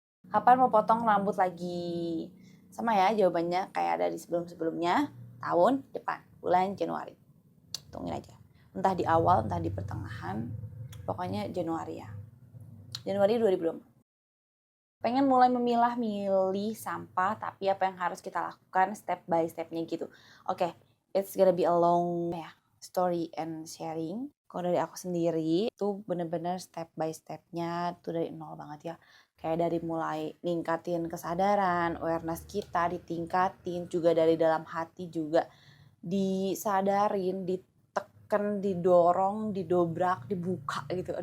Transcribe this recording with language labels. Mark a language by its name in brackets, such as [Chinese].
[Indonesian] Kapan mau potong rambut lagi? Sama ya jawabannya kayak dari sebelum-sebelumnya, tahun depan, bulan Januari. Tungguin aja. Entah di awal, entah di pertengahan, pokoknya Januari ya. Januari 2024. Pengen mulai memilah-milih sampah, tapi apa yang harus kita lakukan step by stepnya gitu. [English] Oke, it's gonna be a long story and sharing. [Indonesian] Kalau dari aku sendiri, itu bener-bener step by stepnya tuh dari nol banget ya. Kayak dari mulai ningkatin kesadaran, awareness kita ditingkatin, juga dari dalam hati juga disadarin, ditekan, didorong, didobrak, dibuka gitu.